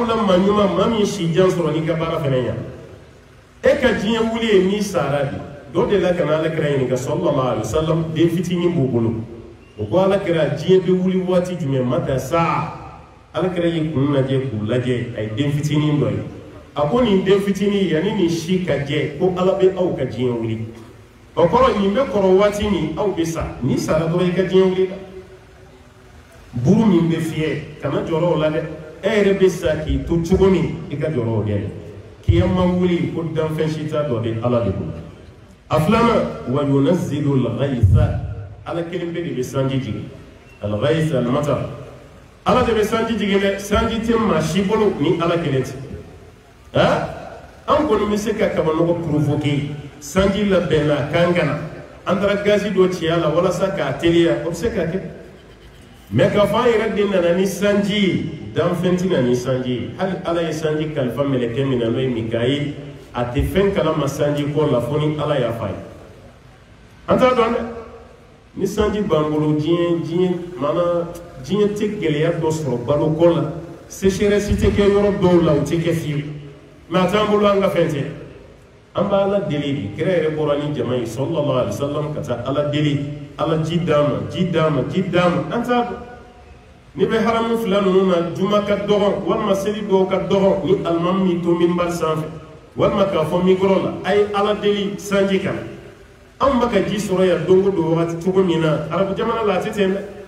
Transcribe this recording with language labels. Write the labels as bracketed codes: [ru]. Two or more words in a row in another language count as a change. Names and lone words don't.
[bm] la maa ɲuman maa min si jan sɔrɔ n'i ka baara fɛnɛ ɲa e ka diɲɛ wuli ye n'i sara de dɔ de la ka na alakira ɲininka [ar] صلى الله عليه وسلم [bm] den fitinin b'o bolo o ko alakira diɲɛ bɛ wuli waati jumɛn [ar] متى الساعة [bm] alakira y'i kun lajɛ k'u lajɛ a ye den fitinin dɔ ye a ko nin den fitinin yanni nin si ka jɛ ko ala bɛ aw ka diɲɛ wuli o kɔrɔ nin bɛ kɔrɔ waati min aw bɛ sa n'i sara dɔrɔn i ka diɲɛ wuli la buru min bɛ fiyɛ kana jɔrɔ o la dɛ e yɛrɛ bɛ sa k'i to cogo min i ka jɔrɔ o de la kiyama wuli ko danfɛn si t'a dɔ bɛ ala de bolo a filanan [ar] وينزل الغيث [bm] ala kelen bɛ de bɛ sanji jigin [ar] الغيث المطر [bm] ala de bɛ sanji jigin dɛ sanji tɛ maa si bolo ni ala kelen tɛ an kɔni bɛ se ka kabanɔgɔ provoquer sanji labɛnna k'an kana an taara gazi dɔ ci a la walasa k'a teliya o bɛ se ka kɛ mɛ k'a fɔ an yɛrɛ de nana ni sanji ye danfɛn tɛ na ni sanji ye hali ala ye sanji kalifa mɛlɛkɛ min na n'o ye Mikayil a tɛ fɛn kalama sanji kɔ la fo ni ala y'a f'a ye an t'a dɔn dɛ ni sanji b'an bolo diɲɛ tɛ gɛlɛya dɔ sɔrɔ baloko la sécheresse tɛ kɛ yɔrɔ dɔw la o tɛ kɛ fiyewu mɛ a t'an bolo an ka fɛn tɛ an b'a ala deli de kira yɛrɛ bɔra ni jama ye [ar] صلى الله عليه وسلم [bm] ka taa ala deli ala ji d'a ma ji d'a ma ji d'a ma an t'a dɔn ni bɛ haramu fila ninnu na juma ka dɔgɔ walima seli dɔw ka dɔgɔ ni alimami min to minbar sanfɛ walima k'a fɔ mikɔrɔ la a ye ala deli sanji kan anw bɛ ka ji sɔrɔ yan don o don wagati cogo min na arabu jamana la a tɛ ten dɛ